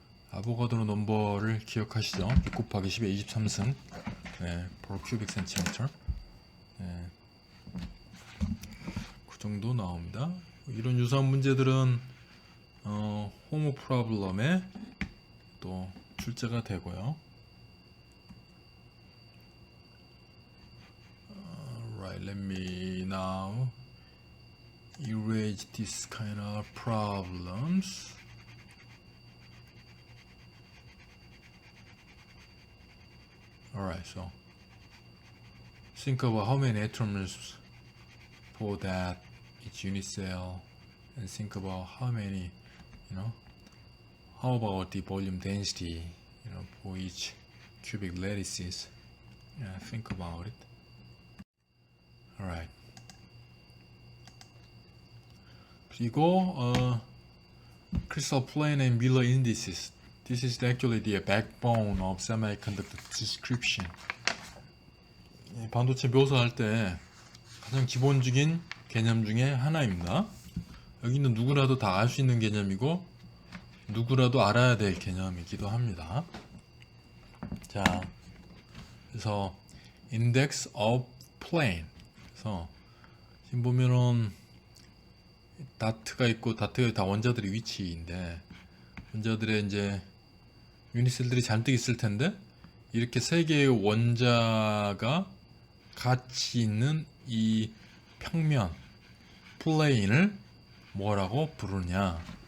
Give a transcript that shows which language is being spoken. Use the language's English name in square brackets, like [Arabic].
[Korean] 아보가드로 넘버를 기억하시죠? 6 곱하기 10에 23승 [English] per cubic centimeter. [Korean] 그 정도 나옵니다. 이런 유사한 문제들은 호모 프로블럼에 또 출제가 되고요. [English] Right, let me now erase this kind of problems. Alright, so think about how many atoms for that each unit cell, and think about how many, how about the volume density, for each cubic lattices. Yeah, think about it. Alright. [Korean] 그리고 [English] crystal plane and Miller indices. This is actually the backbone of semiconductor description. [Korean] 반도체 묘사할 때 가장 기본적인 개념 중에 하나입니다. 여기는 누구라도 다 알 수 있는 개념이고 누구라도 알아야 될 개념이기도 합니다. 자, 그래서 [English] index of plane. [Korean] 그래서 지금 보면은 다트가 있고 다트가 다 원자들의 위치인데 원자들의 이제 유니셀들이 잔뜩 있을 텐데 이렇게 세 개의 원자가 같이 있는 이 평면 플레인을 뭐라고 부르냐?